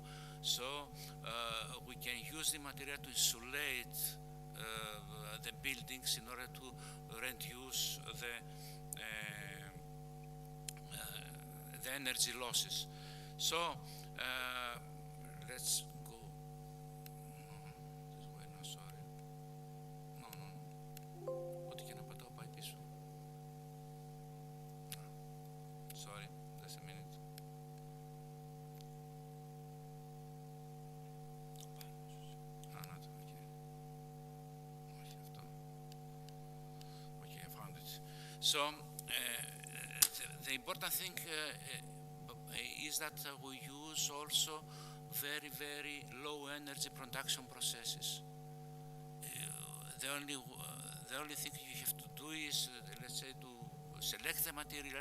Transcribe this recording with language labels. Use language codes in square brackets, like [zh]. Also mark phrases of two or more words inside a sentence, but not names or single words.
[en] So we can use the material to insulate the buildings in order to reduce the energy losses. So let's go this way. No, sorry. No. [el] Ό,τι και να πατάω πάει πίσω. [en] Sorry, just a minute. Not okay. [el] Όχι αυτό. [en] Okay, I found it. So the important thing is that we use also very, very low energy production processes. The only thing you have to do is, let's say, to select the materials,